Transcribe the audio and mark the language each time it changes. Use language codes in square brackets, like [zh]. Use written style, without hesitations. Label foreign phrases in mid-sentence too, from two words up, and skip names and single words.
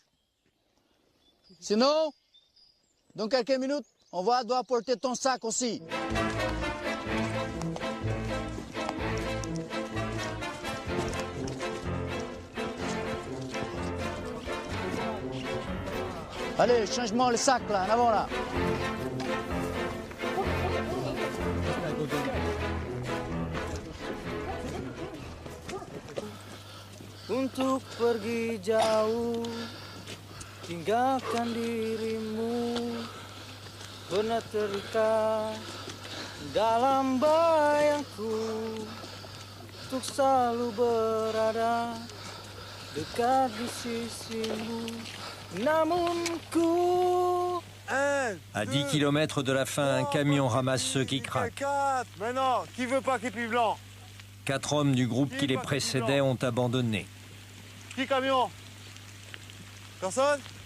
[fr] Sinon, dans quelques minutes, on va devoir porter ton sac aussi. Allez, change-moi le sac là, en avant là. [id] Untuk pergi jauh, tinggalkan dirimu, pernah terikat dalam bayangku, untuk selalu berada dekat di sisimu. [fr] À 10 km de la fin, un camion ramasse ceux qui craquent. Maintenant, qui veut pas képi blanc? 4 hommes du groupe qui les précédaient ont abandonné. Qui camion? Personne?